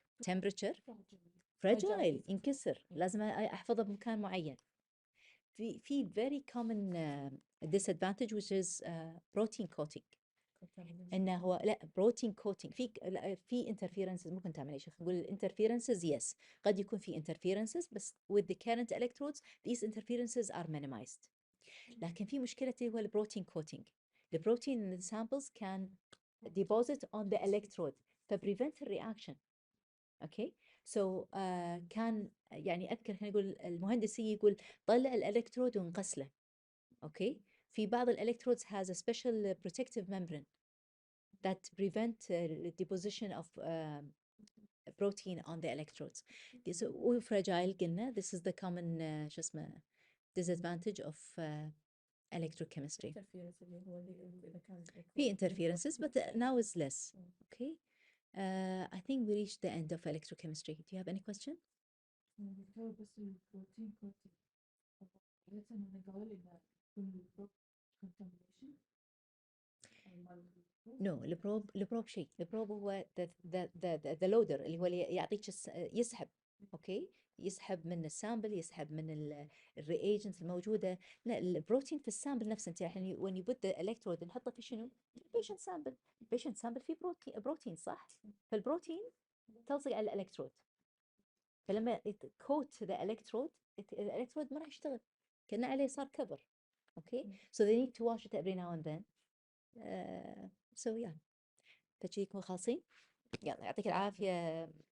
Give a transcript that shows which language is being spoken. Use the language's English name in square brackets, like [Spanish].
[English] temperature fragile [Arabic] ينكسر لازم أحفظه بمكان معين. [English] في very common disadvantage which is protein coating. contamination. [Arabic] انه هو لا بروتين كوتينج في انترفيرنسز ممكن contamination. خلينا نقول الانترفيرنسز يس قد يكون في انترفيرنسز بس [English] with the current electrodes these interferences are minimized. [Arabic] لكن في مشكلة اللي هو البروتين كوتينج. [English] البروتين in the samples can deposit on the electrode [Arabic] فprevent الرياكشن. اوكي سو كان يعني اذكر خلينا نقول المهندس يجي يقول طلع الالكترود ونقص له. اوكي في بعض الالكترودز [English] has a special protective membrane that prevent the deposition of protein on the electrodes. This fragile قلنا this is the common [Arabic] شو اسمه [English] disadvantage of electrochemistry. [Arabic] interference اللي هو اللي إذا كان [English] في interferences but now is less. Okay. I think we reached the end of electrochemistry. Do you have any question? [Arabic] دكتور بس البروتين كوتينج عادة أنا قال إنه يكون contamination No البروب شيء. البروب هو [English] the loader [Arabic] اللي هو اللي يعطيك يسحب. اوكي يسحب من السامبل يسحب من الرياجنتس الموجوده. لا البروتين في السامبل نفسه. انت الحين [English] when you put the electrode [Arabic] نحطه في شنو؟ [English] patient sample. [Arabic] patient sample فيه بروتين صح؟ فالبروتين تلصق على الالكترود فلما [English] coat the electrode [Arabic] الالكترود ما راح يشتغل كأنه عليه صار كفر. [English] Okay so they need to wash it every now and then. so yeah [Arabic] فشي يكون خالصين. يلا يعطيك العافية